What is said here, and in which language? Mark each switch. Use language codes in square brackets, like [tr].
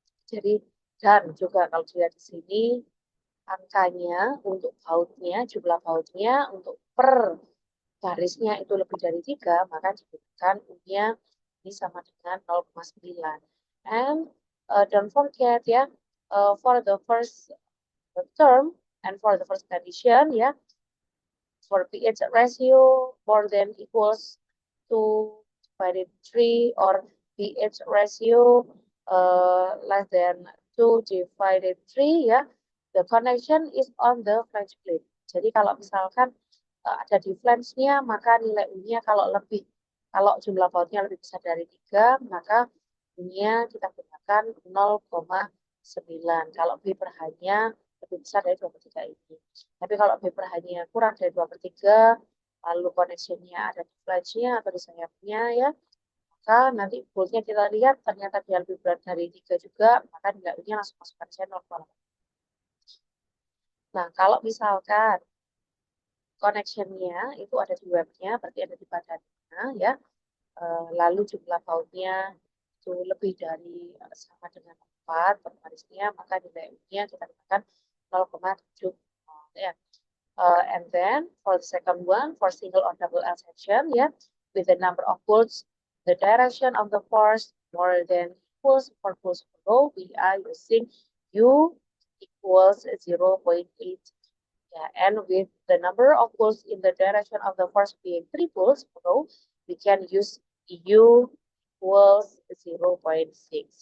[id] Jadi, dan juga kalau dilihat di sini, angkanya untuk bautnya, jumlah bautnya untuk per garisnya itu lebih dari 3, maka digunakan U-nya ini sama dengan 0,9. [en] And don't forget ya, for the first term and for the first condition ya, for pH ratio more than equals to divided 3 or pH ratio less than 2 divided 3 ya, the connection is on the flange plate. [id] Jadi kalau misalkan ada di flange-nya, maka nilai U-nya kalau jumlah bautnya lebih besar dari 3, maka U-nya kita gunakan 0,9. Kalau B per H-nya lebih besar dari 2/3 ini. Tapi kalau B per H-nya kurang dari 2/3, lalu connection-nya ada di flange-nya atau di sayapnya ya, maka nanti voltnya kita lihat ternyata dia lebih berat dari 3 juga, maka nilai U-nya langsung masuk ke 0,8. Nah, kalau misalkan connection-nya itu ada di webnya, berarti ada di badannya ya, lalu jumlah bautnya itu lebih dari sama dengan 4 per barisnya, maka nilai U-nya kita gunakan 0,7 ya. [en] And then for the second one, for single or double L section, yeah, with the number of volts, the direction of the force more than equals 4 volts per row, we are using U equals 0.8. Yeah, and with the number of volts in the direction of the force being 3 volts per row, we can use U equals 0.6.